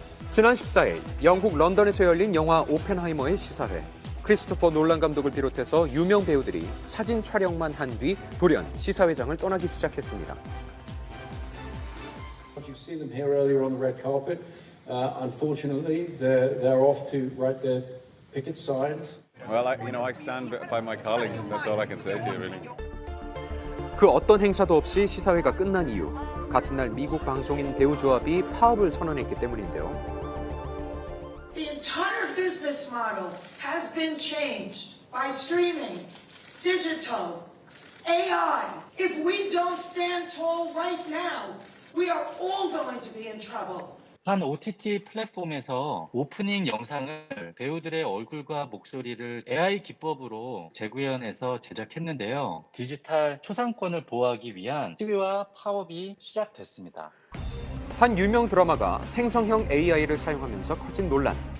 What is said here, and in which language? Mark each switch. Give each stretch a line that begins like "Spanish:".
Korean: 지난 14일 영국 런던에서 열린 영화 오펜하이머의 시사회. 크리스토퍼 놀란 감독을 비롯해서 유명 배우들이 사진 촬영만 한 뒤 돌연 시사회장을 떠나기 시작했습니다.
English: You see them here earlier on the red carpet. Unfortunately, they're off to write their picket signs. Well, I stand by my colleagues. That's all I can say to you, really.
Korean: 그 어떤 행사도 없이 시사회가 끝난 이유. 같은 날 미국 방송인 배우조합이 파업을 선언했기 때문인데요.
English: The entire business model has been changed by streaming, digital, AI. If we don't stand tall right now, we are all going to be in trouble.
Korean: 한 OTT 플랫폼에서 오프닝 영상을 배우들의 얼굴과 목소리를 AI 기법으로 재구현해서 제작했는데요. 디지털 초상권을 보호하기 위한 시위와 파업이 시작됐습니다. 한 유명 드라마가 생성형 AI를 사용하면서 커진 논란.